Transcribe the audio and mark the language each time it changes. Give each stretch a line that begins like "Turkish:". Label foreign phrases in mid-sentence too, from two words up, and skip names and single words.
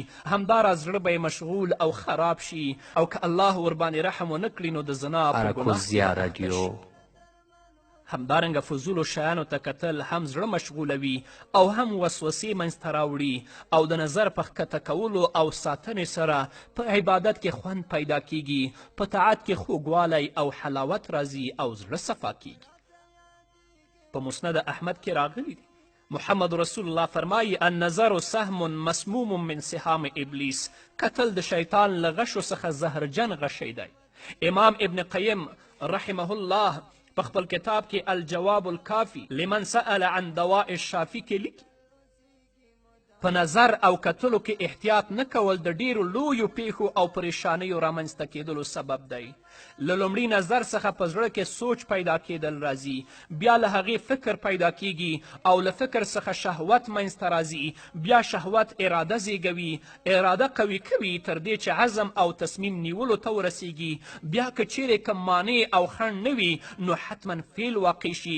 Pashto: همداراز زړه به یې مشغول او خراب شي، او که الله ورباندې رحم ونه کړي نو د زنا په ګناه کې همدارنګه فضولو شیانو ته کتل هم زړه مشغولوي او هم وسوسې منځته راوړي، او د نظر په ښکته کولو او ساتنې سره په عبادت کې خوند پیدا کیږي، په طاعت کې خوږوالی او حلاوت راځي او زړه صفا کیږي. په مسند احمد کې راغلی دی محمد رسول الله فرمایي
Arabic: النظر سهم مسموم من سهام ابلیس.
Pashto: کتل د شیطان له غشو څخه زهرجن غشی دی. امام ابن قیم رحمه الله په خپل کتاب کې الجواب الکافي لمن سأل عن دواء الشافي کې لیکي په نظر او کتلو کې احتیاط نه کول د ډیرو لویو پیښو او پریشانیو رامنځته کېدلو سبب دی. له لومړي نظر څخه په زړه کې سوچ پیدا کېدل راځي، بیا له هغې فکر پیدا کیږي او له فکر څخه شهوت منځته راځي، بیا شهوت اراده زیږوي، اراده قوي کوي تر دې چې عزم او تصمیم نیولو ته ورسیږي، بیا که چیرې کوم مانع او خنډ نه وي نو حتما فیل واقع شي.